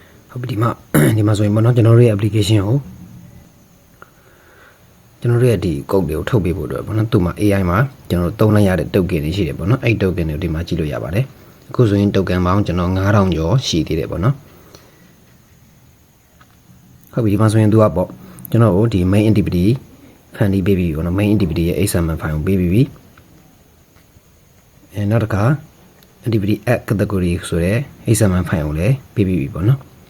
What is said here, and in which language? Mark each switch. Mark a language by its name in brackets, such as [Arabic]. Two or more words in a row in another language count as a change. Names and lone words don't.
[Burmese] ဟုတ်ပြီဒီမှာဆိုရင်ပေါ့နော်ကျွန်တော်တို့ရဲ့ application ကိုကျွန်တော်တို့ရဲ့ဒီ code တွေကိုထုတ်ပေးဖို့အတွက်ပေါ့နော်သူ့မှာ AI မှာကျွန်တော်တို့သုံးလိုက်ရတဲ့ token တွေရှိတယ်ပေါ့နော်အဲ့ token တွေဒီမှာကြည့်လို့ရပါတယ်အခုဆိုရင် token ပေါင်းကျွန်တော်9000ကျော်ရှိသေးတယ်ပေါ့နော် ဟုတ်ပြီဒီမှာဆိုရင်သူကပေါ့ကျွန်တော်တို့ဒီ [English] main activity [Burmese] ဖန်တီးပေးပြီပေါ့နော် [English] main activity [Burmese] ရဲ့ [English] XML file [Burmese] ကိုပေးပြီးပြီနောက်တစ်ခါ [English] activity add category [Burmese] ဆိုတဲ့ [English] XML file [Burmese] ကိုလည်းပေးပြီးပြီပေါ့နော်